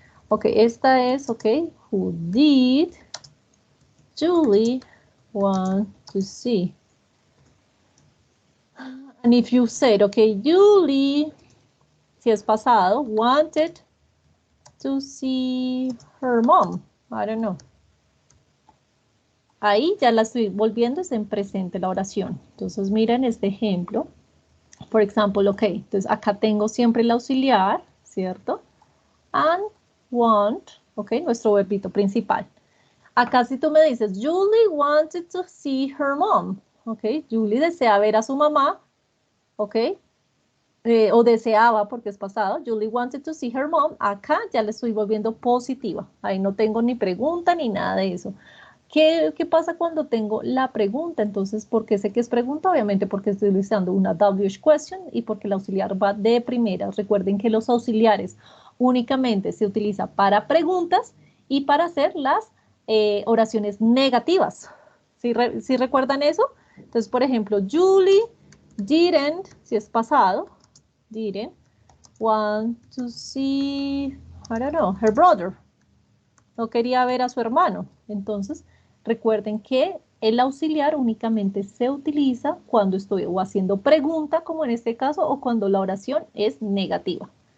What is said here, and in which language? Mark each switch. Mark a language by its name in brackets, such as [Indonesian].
[English] Okay, esta es, okay, who did Julie want to see? And if you said, okay, Julie, [Spanish] si es pasado, [English] wanted to see her mom. I don't know. [Spanish] Ahí ya la estoy volviendo es en presente la oración. Entonces, miren este ejemplo. Por ejemplo, ok, entonces acá tengo siempre el auxiliar, ¿cierto? [English] And want, [Spanish] ok, nuestro verbito principal. Acá si tú me dices, [English] Julie wanted to see her mom, [Spanish] ok, Julie desea ver a su mamá, ok, o deseaba porque es pasado, Julie wanted to see her mom, acá ya le estoy volviendo positiva, ahí no tengo ni pregunta ni nada de eso. ¿Qué pasa cuando tengo la pregunta? Entonces, ¿por qué sé que es pregunta? Obviamente porque estoy utilizando una WH question y porque el auxiliar va de primera. Recuerden que los auxiliares únicamente se utiliza para preguntas y para hacer las oraciones negativas. ¿Sí recuerdan eso? Entonces, por ejemplo, Julie didn't, si es pasado, [English] didn't want to see, I don't know, her brother. [Spanish] No quería ver a su hermano. Entonces, recuerden que el auxiliar únicamente se utiliza cuando estoy o haciendo pregunta, como en este caso, o cuando la oración es negativa.